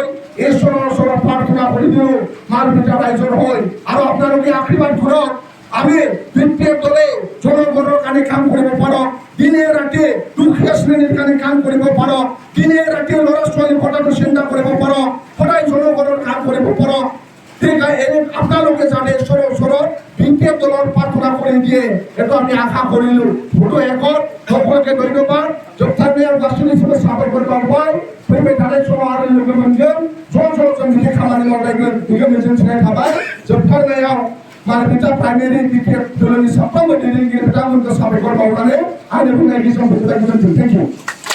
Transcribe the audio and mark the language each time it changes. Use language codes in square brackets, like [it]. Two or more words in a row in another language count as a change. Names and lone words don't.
[as] ঈশ্বৰৰ ওচৰত প্ৰাৰ্থনা কৰি দিওঁ মানবিতা ৰাইজৰ হৈ আৰু আপোনালোকে আশীৰ্বাদ কৰক আমি বিপ্লৱ দলে জনগণৰ কাৰণে কাম কৰিব পাৰোঁ দিনে ৰাতি দুখীয়া শ্ৰেণীৰ কাৰণে কাম কৰিব পাৰোঁ দিনে ৰাতি ল'ৰা ছোৱালীৰ কথাটো চিন্তা কৰিব পাৰোঁ সদায় জনগণৰ কাম কৰিব পাৰোঁ ঠিক আছে আপোনালোকে জানে ঈশ্বৰৰ ওচৰত বিপ্লৱ দলৰ প্ৰাৰ্থনা কৰি দিয়ে এইটো আমি আশা কৰিলোঁ ভোট হেকট সকলোকে ধন্যবাদ [brx] जोबथारनाय आं गासैनिसिमबो साबायखर बावबाय फैबाय थानाय समाव आरो लोगो मोनगोन ज' ज' जों बिदि खामानि मावलायगोन बेखौ मिजिंथिनाय थाबाय जोबथारनायाव मानबिता प्राइमारि बिपिएल दलनि साफ्रोमबो दैदेनगिरि बिथांमोनखौ साबायखर बावनानै आंनि बुंनायखौ जों फोजोबनाय जादों [en] thank you